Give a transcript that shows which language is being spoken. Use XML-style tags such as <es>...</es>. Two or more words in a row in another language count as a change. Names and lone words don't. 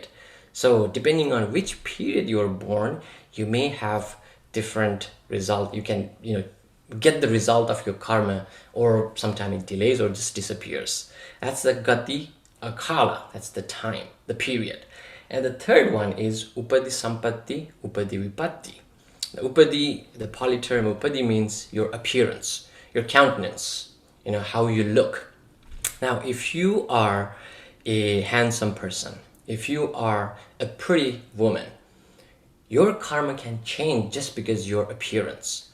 <en>So depending on which period you are born, you may have different result. You can, get the result of your karma, or sometimes it delays or just disappears. That's the</en> <pi>gati kala.</pi> <en>That's the time, the period. And the third one is</en> <pi>upadi sampatti, upadi vipatti.</pi> <en>The upadi, the Pali term upadi means your appearance, your countenance, how you look. Now, if you are a handsome person, if you are a pretty woman, your karma can change just because your appearance.</en>